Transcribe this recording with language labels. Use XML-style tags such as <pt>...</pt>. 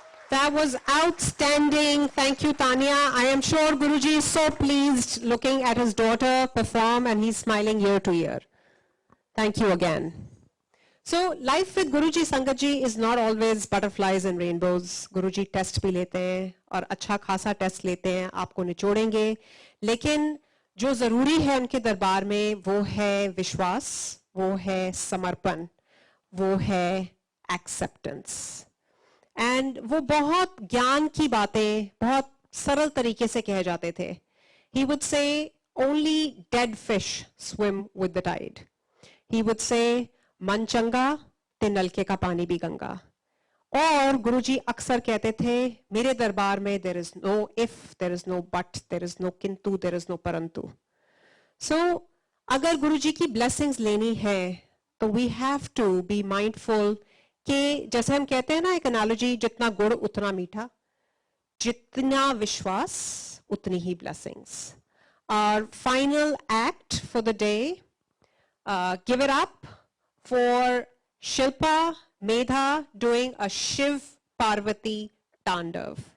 <en>That was outstanding. Thank you, Tanya. I am sure Guruji is so pleased looking at his daughter perform and he's smiling ear to ear. Thank you again. So, life with Guruji Sangat ji is not always butterflies and rainbows.</en> <hi>Guruji test भी लेते हैं और अच्छा खासा test लेते हैं, आपको निचोड़ेंगे. लेकिन जो जरूरी है उनके दरबार में वो है विश्वास, वो है समर्पण, वो है एक्सेप्टेंस. एंड वो बहुत ज्ञान की बातें बहुत सरल तरीके से कहे जाते थे.</hi> <en>He would say only dead fish swim with the tide. He would say</en> <hi>मन चंगा ते नलके का पानी भी गंगा. और गुरुजी अक्सर कहते थे मेरे दरबार में</hi> <en>there is no if, there is no but, there is no किंतु, there is no परंतु. So</en> <hi>अगर गुरुजी की</hi> <en>blessings</en> <hi>लेनी है तो</hi> <en>we have to be mindful</en> <hi>कि जैसे हम कहते हैं ना एक analogy, जितना गुड़ उतना मीठा, जितना विश्वास उतनी ही blessings.</hi> <en>Our final act for the day, give it up for Shilpa Medha doing a Shiv Parvati Tandav.</en>